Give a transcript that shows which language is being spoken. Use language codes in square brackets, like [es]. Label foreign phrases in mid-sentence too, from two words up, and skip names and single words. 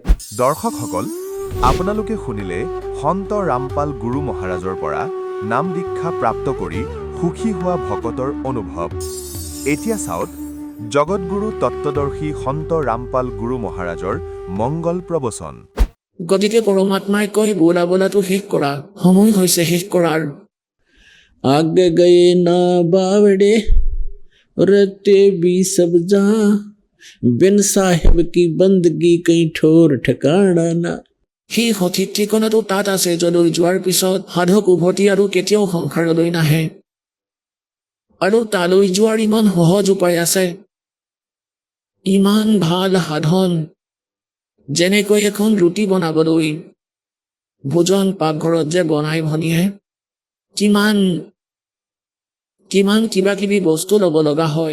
[as] দৰ্শকসকল, আপোনালোকে শুনিলে সন্ত ৰামপাল গুৰু মহাৰাজৰ পৰা নাম দীক্ষা প্ৰাপ্ত কৰি সুখী হোৱা ভকতৰ অনুভৱ। এতিয়া চাওক জগতগুৰু তত্ত্বদৰ্শী সন্ত ৰামপাল গুৰু মহাৰাজৰ মংগল প্ৰবচন। গতিকে পৰমাত্মাই কয়, বোলা বোলাটো শেষ কৰা, সময় হৈছে শেষ কৰাৰ। [hi] आगे गए ना बावड़े रते भी सब जहां बिन साहेब की बंदगी कहीं ठोर ठिकाना ना। [as] সেই সঠিক ঠিকনাটো তাত আছে যলৈ যোৱাৰ পিছত সাধক উভতি আৰু কেতিয়াও সংসাৰলৈ নাহে। আৰু তালৈ যোৱাৰ ইমান সহজ উপায় আছে, ইমান ভাল সাধন। যেনেকৈ এখন ৰুটি বনাবলৈ ভোজন পাকঘৰত যে বনাই ভনীয়ে, কিমান কিবা কিবি বস্তু ল'ব লগা হয়।